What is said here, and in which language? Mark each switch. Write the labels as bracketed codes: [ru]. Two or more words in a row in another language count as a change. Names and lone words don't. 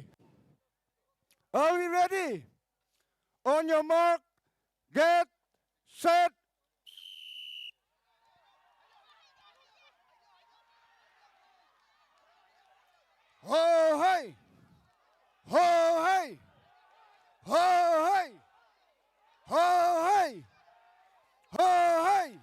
[en] Are we ready? On your mark, get set. Ho hey! Ho hey! Ho hey! Ho hey! Ho hey!